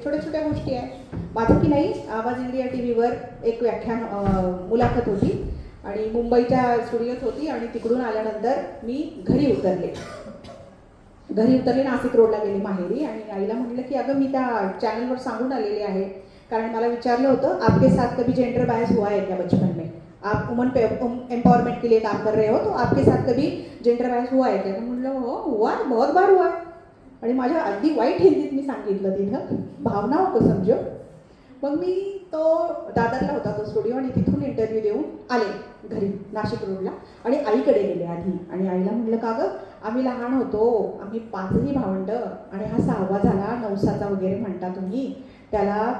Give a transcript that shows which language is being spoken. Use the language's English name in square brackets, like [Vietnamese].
[Marathi] छोट्या छोट्या गोष्टी आहेत. माझं की नाही, आवाज इंडिया टीव्हीवर एक व्याख्यान मुलाखत होती आणि मुंबईच्या स्टुडिओत होती आणि तिकडून आल्यानंतर मी घरी उतरले, नाशिक रोडला गेली माहेरी आणि आईला म्हटलं की अगं मी त्या चॅनलवर सांगून आलेली आहे, कारण मला विचारलं होतं [Hindi] आपके साथ कभी जेंडर बायस हुआ है क्या बचपन में, आप वुमन एम्पावरमेंट के लिए काम कर रहे हो तो आपके साथ कभी जेंडर बायस हुआ है क्या? [Marathi] तर म्हटलं हो [Hindi] हुआ है, बहुत बार हुआ है. [Marathi] आणि माझ्या अगदी वाईट हिंदीत मी सांगितलं तिथं, भावना होतो समजो. मग मी तो दादरला होता तो स्टुडिओ आणि तिथून इंटरव्ह्यू देऊन आले घरी नाशिक रोडला आणि आईकडे गेले आधी. आणि आईला म्हटलं का गं आम्ही लहान होतो, आम्ही 5ही भावंड आणि हा 6वा झाला, नवसाचा वगैरे म्हणता तुम्ही त्याला.